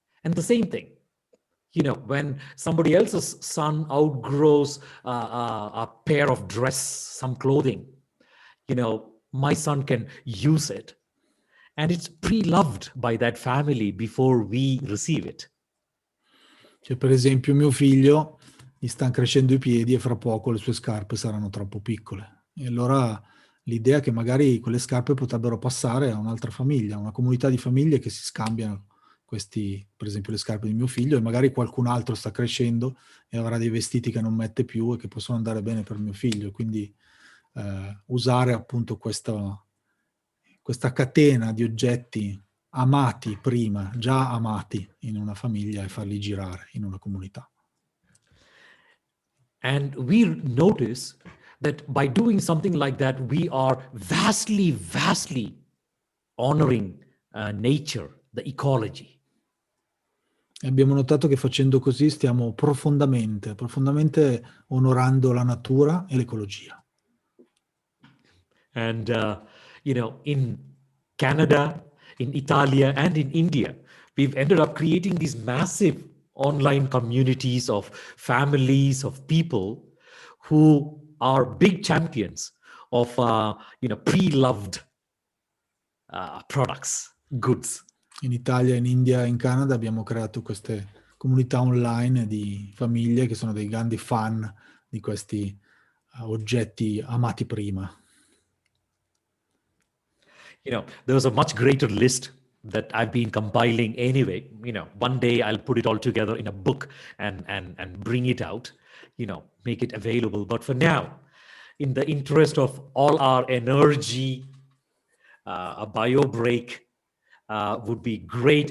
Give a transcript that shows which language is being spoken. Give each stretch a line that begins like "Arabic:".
English: And the same thing, when somebody else's son outgrows a pair of dress, some clothing, my son can use it. And it's pre-loved by that family before we receive it.
Italian: Cioè, per esempio, mio figlio gli stanno crescendo i piedi e fra poco le sue scarpe saranno troppo piccole. E allora l'idea è che magari quelle scarpe potrebbero passare a un'altra famiglia, una comunità di famiglie che si scambiano questi, per esempio le scarpe di mio figlio, e magari qualcun altro sta crescendo e avrà dei vestiti che non mette più e che possono andare bene per mio figlio. Quindi usare appunto questa catena di oggetti amati prima, già amati in una famiglia e farli girare in una comunità.
English: And we notice that by doing something like that, we are vastly, vastly honoring nature, the ecology.
Italian: E abbiamo notato che facendo così stiamo profondamente onorando la natura e l'ecologia.
English: And, in Canada, in Italia, and in India, we've ended up creating these massive online communities of families, of people who are big champions of, pre-loved products, goods.
Italian: In Italia, in India e in Canada abbiamo creato queste comunità online di famiglie che sono dei grandi fan di questi oggetti amati prima.
English: There was a much greater list that I've been compiling anyway. One day I'll put it all together in a book and bring it out, make it available. But for now, in the interest of all our energy, a bio break would be great.